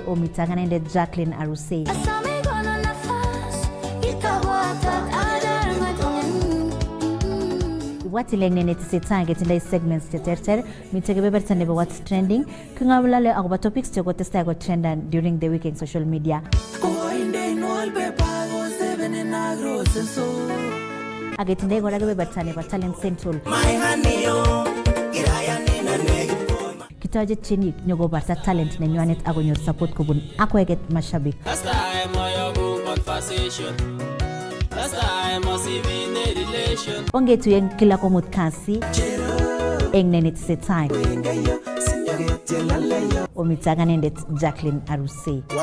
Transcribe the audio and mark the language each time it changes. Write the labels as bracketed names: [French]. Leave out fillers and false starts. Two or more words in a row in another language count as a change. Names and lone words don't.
[Kalenjin] Omite ak anendet Jacqueline Arusei. Watileng netesetai ketindoi segments cheterter. Mite kebeberta nebo [English] what's trending, [Kalenjin] king'olole akobo topics chekotestai ko trendan [English] during the week [Kalenjin] eng [English] social media. [Kalenjin] Aketindoi kora kebeberta nebo Talent Central. Kitoche tienik nyokobarta talent nenywanet akonyor support kobun akweket mashabik. Ongetuyen kila komut kasi eng netesetai. Omite ak anendet Jacqueline Arusei.